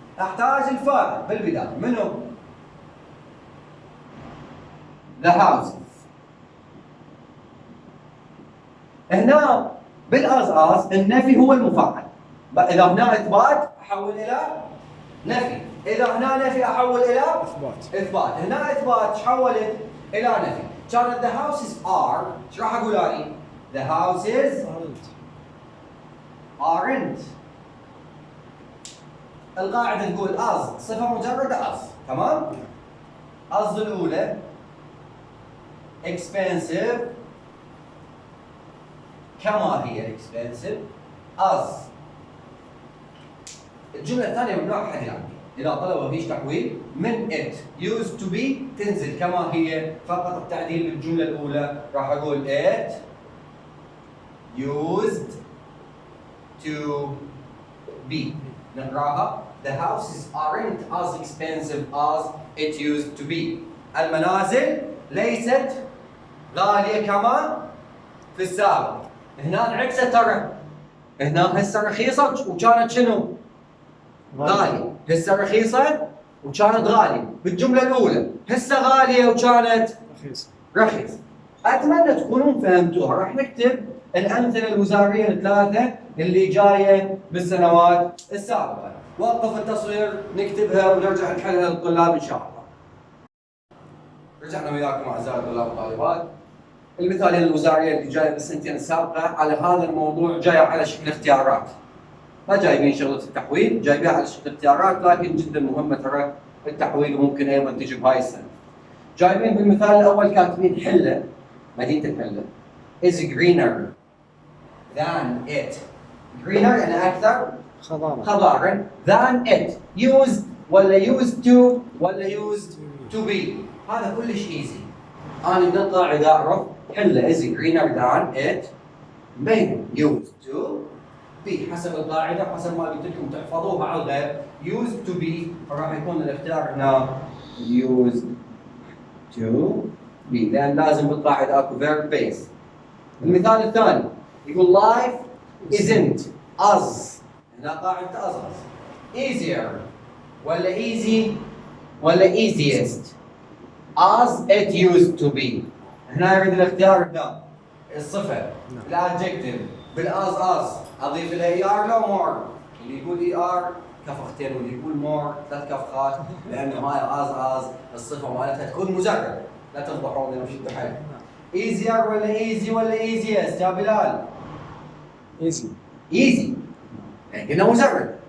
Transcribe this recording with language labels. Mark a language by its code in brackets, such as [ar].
[ar] احتاج الفاعل بالبداية منو؟ [en] the houses. [ar] هنا بالأز النفي هو المفعل. إذا هنا إثبات أحول إلى نفي، إذا هنا نفي أحول إلى إثبات. هنا إثبات حولت إلى نفي. كانت [en] the houses are، [ar] إيش راح أقول أني؟ [en] the houses aren't. [ar] القاعدة تقول as صفة مجردة as، تمام؟ as الأولى expensive كما هي [en] expensive as. [ar] الجملة الثانية ممنوع أحد يعمل. إذا طلبوا فيش تحويل من [en] it used to be [ar] تنزل كما هي، فقط التعديل بالجملة الأولى راح أقول it used to be. نقراها [en] the houses aren't as expensive as it used to be. [ar] المنازل ليست غالية كما في السابق. هنا انعكست ترى. هنا هسه رخيصة وكانت شنو؟ غالية. هسه رخيصة وكانت غالية بالجملة الأولى، هسه غالية وكانت رخيصة. أتمنى تكونون فهمتوها. راح نكتب الأمثلة الوزارية الثلاثة اللي جاية بالسنوات السابقة. وقف التصوير نكتبها ونرجع نحلها للطلاب إن شاء الله. رجعنا وياكم أعزائي الطلاب والطالبات. المثالين الوزارية اللي جاية بالسنتين السابقة على هذا الموضوع جاية على شكل اختيارات. ما جايبين شغلة التحويل، جايبينها على شكل اختيارات، لكن جدا مهمة ترى التحويل وممكن أيضا تجي بهاي السنة. جايبين بالمثال الأول كاتبين حلة، مدينة الحلة [en] is greener than it. [ar] greener يعني أكثر خضارا [en] than it. used [ar] ولا [en] used to ولا used to be. [ar] هذا كلش easy. أنا من القاعدة أعرف حلة [en] is greener than it [ar] بين [en] used to be [ar] حسب القاعدة، حسب ما قلت لكم تحفظوها على الغير. [en] used to be [ar] فراح يكون الاختيار هنا used to be، لأن لازم بالقاعدة اكو [en] verb base. [ar] المثال الثاني يقول [en] life isn't as، [ar] هنا قاعدة [en] as easier ولا easy ولا easiest as it used to be. [ar] هنا يريد الاختيار هنا الصفة الادجكتيف بالاز اضيف الى اي ار لو مور. اللي يقول اي ار كفختين واللي يقول مور ثلاث كفخات، لانه هاي از الصفة مالتها تكون مجرد. لا تفضحوني انا شدوا حيل. ايزير ولا ايزي ولا ايزيست يا بلال؟ ايزي يعني قلنا مجرد.